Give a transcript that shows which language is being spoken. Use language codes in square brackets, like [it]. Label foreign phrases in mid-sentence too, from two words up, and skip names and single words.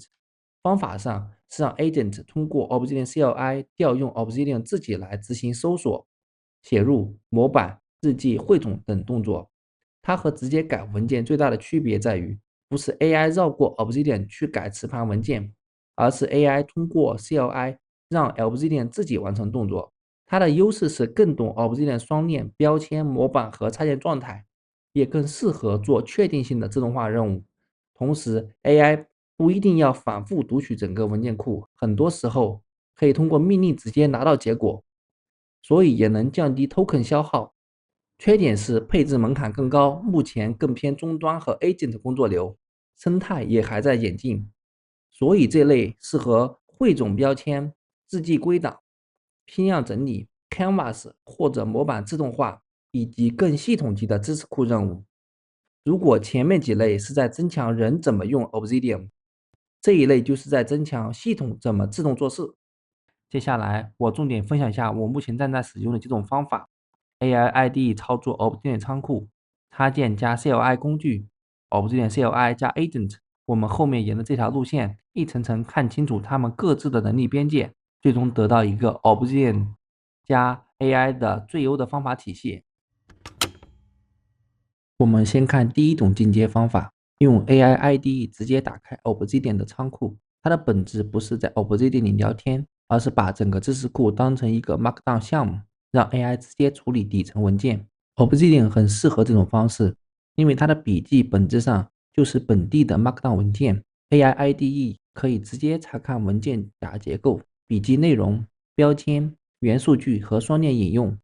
[zh] 方法上是讓 Agent 通過 Obsidian CLI 調用 Obsidian 自己來執行搜索、寫入、模板、日記、匯總等動作。它和直接改文件最大的區別在於，不是 AI 繞過 Obsidian 去改磁盤文件，而是 AI 通過 CLI 讓 Obsidian 自己完成動作。它的優勢是更懂 Obsidian 雙鏈、標籤、模板和插件狀態，也更適合做確定性的自動化任務。同時 AI 不一定要反復讀取整個文件庫，很多時候可以通過命令直接拿到結果，所以也能降低 token 消耗。缺點是配置门檻更高，目前更偏終端和 agent 工作流，生態也還在演進，所以這類適合匯總標籤、日記歸檔、批量整理、Canvas 或者模板自動化以及更系統級的知識庫任務。如果前面幾類是在增強人怎麼用 Obsidian， 這一類就是在增強系統怎麼自動做事。接下來我重點分享一下我目前正在使用的幾種方法。 [en] AI IDE [zh] 操作 Obsidian 倉庫，插件加 CLI 工具 ，Obsidian CLI 加 Agent。我們後面沿着這條路線一層層看清楚它們各自的能力邊界，最終得到一個 Obsidian 加 AI 的最優的方法體系。我們先看第一種進階方法，用 [en] AI IDE [zh] 直接打開 Obsidian 的倉庫。它的本質不是在 Obsidian 裡聊天，而是把整個知識庫當成一個 Markdown 項目，讓 AI 直接處理底層文件。Obsidian 很適合這種方式，因為它的筆記本質上就是本地的 Markdown 文件。 [en] AI IDE [zh] 可以直接查看文件夾結構、筆記內容、標籤、元數據和雙鏈引用。